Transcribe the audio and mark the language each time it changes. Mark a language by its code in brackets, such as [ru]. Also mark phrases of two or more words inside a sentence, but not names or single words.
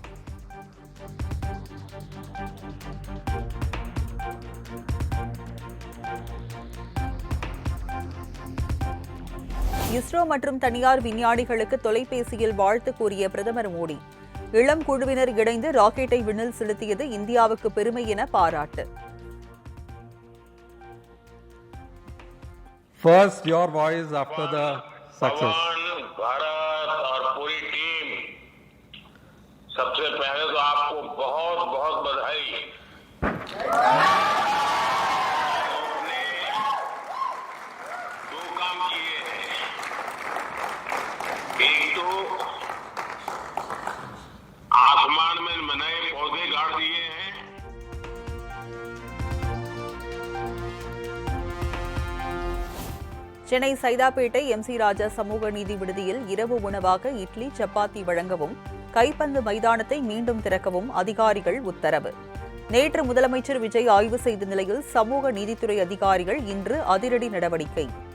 [ta] இஸ்ரோ மற்றும் தனியார் விஞ்ஞானிகளுக்கு தொலைபேசியில் வாழ்த்து கூறிய பிரதமர் மோடி. இளம் குழுவினர் இணைந்து ராக்கெட்டை விண்ணில் செலுத்தியது இந்தியாவுக்கு பெருமை என பாராட்டு. [en] First, your voice after the success. [hi] भारत और पूरी टीम, सबसे पहले तो आपको बहुत बहुत बधाई. आपने 2 काम किए हैं. एक तो आसमान में नए पौधे गाड़ दिए हैं. [ta] சென்னை சைதாப்பேட்டை எம்.சி. ராஜா சமூக நீதி விடுதியில் இரவு உணவாக இட்லி சப்பாத்தி வழங்கவும் கைப்பந்து மைதானத்தை மீண்டும் திறக்கவும் அதிகாரிகள் உத்தரவு. நேற்று முதலமைச்சர் விஜய் ஆய்வு செய்த நிலையில் சமூக நீதித்துறை அதிகாரிகள் இன்று அதிரடி நடவடிக்கை.